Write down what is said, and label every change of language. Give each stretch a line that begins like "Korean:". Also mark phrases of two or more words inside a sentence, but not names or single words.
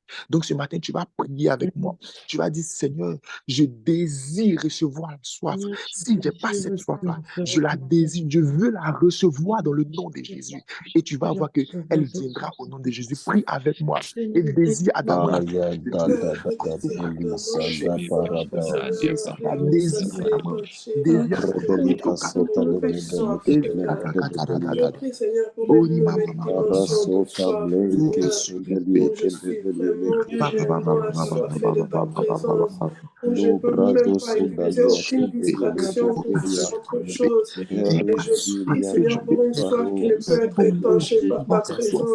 French: Donc, ce matin, tu vas prier avec moi. Tu vas dire, Seigneur, je désire recevoir la soif. Si je n'ai pas cette soif-là, je la désire. Je veux la recevoir dans le nom de Jésus. Et tu vas voir qu'elle viendra au nom de Jésus. Prie avec moi et désire ardemment Aya da da da da beli sanda parada Désir, désir rebeli kasota le beli ketele beli Je prie, Seigneur, pour Oni me mama mettre mama mama. dimension de rasota foi. ble Oh, kesundeli Où je suis ketele vraiment réellement assoiffé de ta présence, où je lo ne peux même brado pas écouter sundali aucune akebeli distraction pour faire ketelia autre chose. Et je prie, Erezilia Seigneur, pour une soif qui ne peut être pour étanchée manger, par ta avoir cette soif,